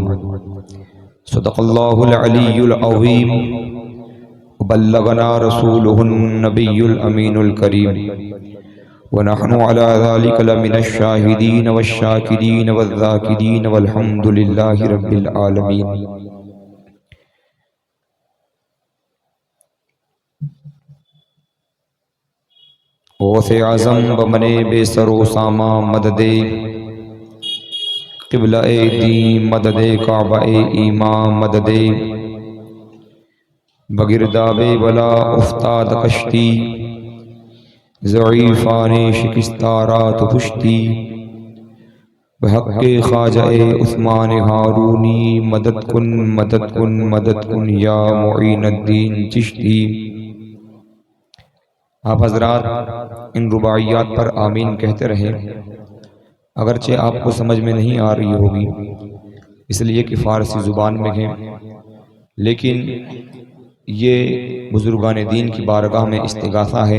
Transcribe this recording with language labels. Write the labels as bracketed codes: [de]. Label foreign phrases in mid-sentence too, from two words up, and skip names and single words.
[ar] صدق الله العلي العظيم وبلغنا رسوله النبي الأمين الكريم، ونحن على ذلك لمن الشاهدين والشاكرين والذاكرين والحمد لله رب العالمين۔ [fa] غوث اعظم بمنے بے سر و ساما مدد قبلہ دین، مدد کعبہ ایمان، مدد بگرداب بلا افتاد کشتی، ضعیفان شکستہ رات پشتی، بحق خواجہ عثمان ہارونی مدد کن مدد کن مدد کن یا معین الدین چشتی۔ [ur] آپ حضرات ان رباعیات پر آمین کہتے رہیں، اگرچہ آپ کو سمجھ میں نہیں آ رہی ہوگی اس لیے کہ فارسی زبان میں ہیں، لیکن یہ بزرگان دین کی بارگاہ میں استغاثہ ہے۔